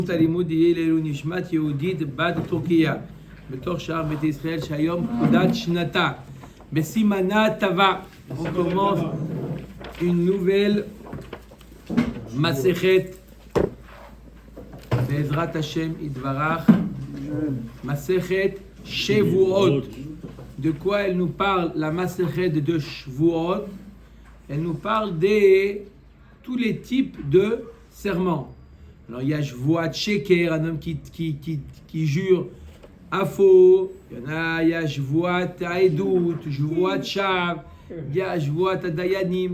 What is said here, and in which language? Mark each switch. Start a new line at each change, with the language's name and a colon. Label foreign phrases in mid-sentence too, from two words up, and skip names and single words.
Hebrew: הלימוד יהיה לעילוי נשמת יהודית בת טורקיה בתוך שער בית ישראל שהיום פקודת שנתה בסימנה טבע.
French: On commence une nouvelle מסכת
Hebrew: בעזרת השם יתברך, מסכת שבועות.
French: De quoi elle nous parle la מסכת de Shavuot? Elle nous parle de tous les types de serments. Alors il y a
Hebrew: שבועת שקר,
French: un homme qui jure à faux. Il y a
Hebrew: שבועת עדות, שבועת שוא,
French: il y a
Hebrew: שבועת דיינים.